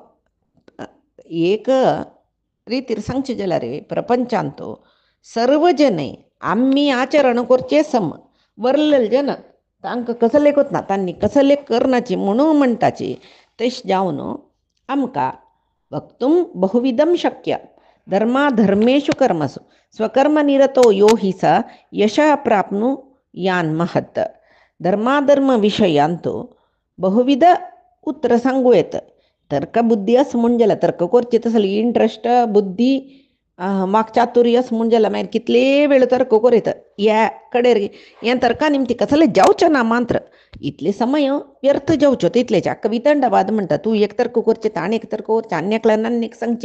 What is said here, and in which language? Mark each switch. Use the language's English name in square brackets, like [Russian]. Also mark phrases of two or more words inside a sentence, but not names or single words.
[Konkani] एक रितीर सांगचें जाल्यार प्रपंचांतू सर्व जने आमी आचरण करचें सम वरलेले जन तांकां कसलें कोतना तांणी कसलें करनाची म्हणून म्हणटाची तशें जावन आमकां [Sanskrit] वक्तुं बहुविधं शक्य धर्माधर्मेषु कर्मसु स्वकर्मनिरतो यो हि स यशः प्राप्नुयान् महत् [Konkani] धर्माधर्म विशयांतू बहुविध उतर सांगू येता तर्क बुद्धी असं म्हूण जाल्यार तर्क करचें तसलें इंट्रस्ट बुद्धी वाक्चातुर्य असं म्हूण जाल्यार मागीर कितले वेळ तर्क करीत ह्या कडेर हें तर्का निमती कसलें जावचें ना मात्र इतले समय व्यर्थ जावच्यो तितलेच वितंडवाद म्हणटा तूं एक तर्क करचें ताणें एक तर्क करचें आन्यकल्यान आनीक सांगचें